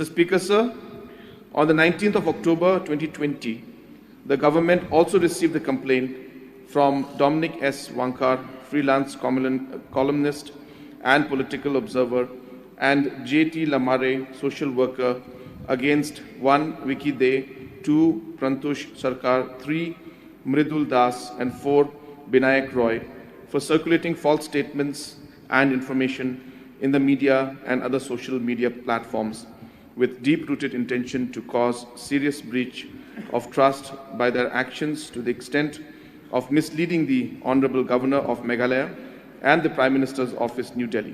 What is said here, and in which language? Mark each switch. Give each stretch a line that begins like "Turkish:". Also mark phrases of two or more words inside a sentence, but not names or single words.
English: Speaker, sir, on the 19th of October 2020, the government also received a complaint from Dominic S. Wankar, freelance columnist and political observer, and J.T. Lamare, social worker, against 1. Vicky, 2. Prantush Sarkar, 3. Mridul Das, and 4. Binayak Roy for circulating false statements and information in the media and other social media platforms with deep-rooted intention to cause serious breach of trust by their actions to the extent of misleading the Honourable Governor of Meghalaya and the Prime Minister's Office, New Delhi.